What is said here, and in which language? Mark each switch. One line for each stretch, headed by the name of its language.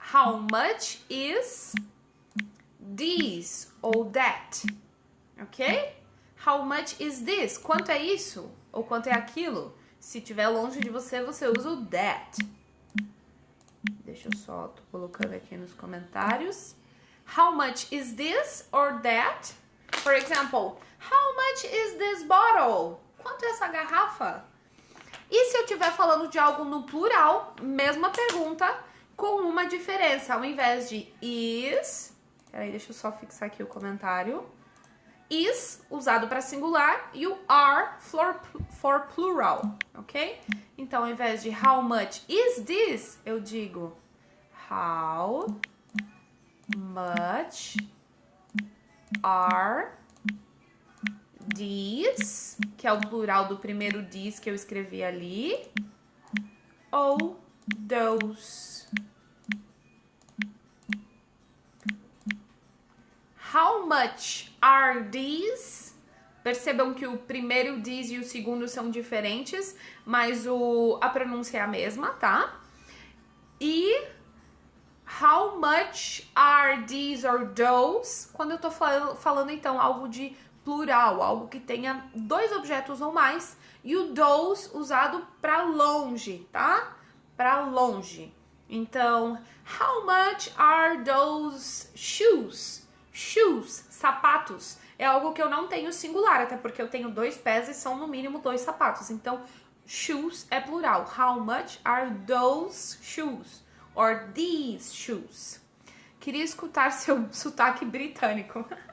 English: How much is this
Portuguese: ou
English: that? Ok? How much is this?
Portuguese: Quanto é isso? Ou quanto é aquilo? Se estiver longe de você, você usa o that. Deixa eu só, tô colocando aqui nos comentários.
English: How much is this or that? For example, how much is this bottle?
Portuguese: Quanto é essa garrafa? E se eu estiver falando de algo no plural, mesma pergunta, com uma diferença. Ao invés de is... Peraí, deixa eu só fixar aqui o comentário. Is, usado para singular, e o are
English: for plural,
Portuguese: ok? Então, ao invés de
English: how much is this,
Portuguese: eu digo
English: how much are these,
Portuguese: que é o plural do primeiro these que eu escrevi ali, ou those.
English: How much are these?
Portuguese: Percebam que o primeiro these e o segundo são diferentes, mas a pronúncia é a mesma, tá?
English: E how much are these or those?
Portuguese: Quando eu tô falando então algo de plural, algo que tenha dois objetos ou mais, e o those usado para longe, tá? Para longe.
English: Então, how much are those shoes?
Portuguese: Shoes, sapatos, é algo que eu não tenho singular, até porque eu tenho dois pés e são no mínimo dois sapatos. Então, shoes é plural.
English: How much are those shoes? Or these shoes?
Portuguese: Queria escutar seu sotaque britânico.